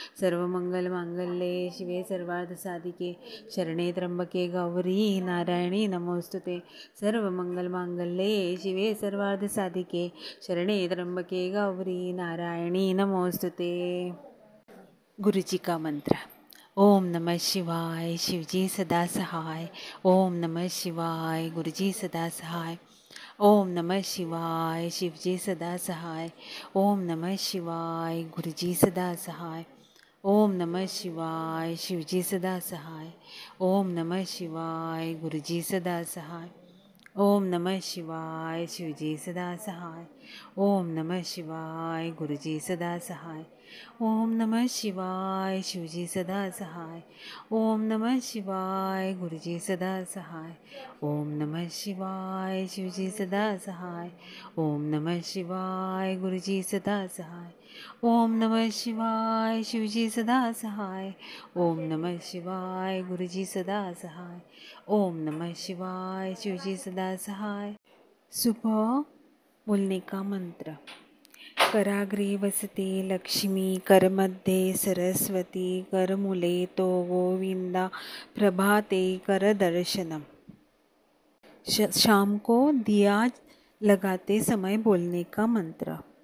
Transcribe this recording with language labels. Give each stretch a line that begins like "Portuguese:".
Sanskrit: सर्व मंगल मांगल्ये शिवे सर्वार्थ साधिके, शरणे त्र्यंबके गौरी नारायणी नमोस्तुते। सर्व मंगल मांगल्ये शिवे सर्वार्थ साधिके, शरणे त्र्यंबके गौरी नारायणी नमोस्तुते।
Hindi: गुरुजी का मंत्र। ओम नमः शिवाय, शिवजी सदा सहाय। ओम नमः शिवाय, गुरुजी सदा सहाय। ओम नमः शिवाय, शिवजी सदा सहाय। ओम नमः शिवाय, गुरुजी सदा सहाय। ओम नमः शिवाय, शिवजी सदा सहाय। ओम नमः शिवाय, गुरुजी सदा सहाय। ओम नमः शिवाय, शिवजी सदा सहाय। ओम नमः शिवाय, गुरुजी सदा सहाय। ओम नमः शिवाय, शिवजी सदा सहाय। ओम नमः शिवाय, गुरुजी सदा सहाय। ओम नमः शिवाय, शिवजी सदा सहाय। ओम नमः शिवाय, गुरुजी सदा सहाय। ओम नमः शिवाय, शिवजी सदा सहाय। ओम नमः शिवाय, गुरुजी सदा सहाय। ओम नमः शिवाय, शिवजी सदा सहाय। सुबह बोलने का मंत्र।
Sanskrit: कराग्रे वसते लक्ष्मी, करमध्ये सरस्वती, करमूले तो गोविंदा, प्रभाते कर दर्शनम।
Hindi: शाम को दिया लगाते समय बोलने का मंत्र।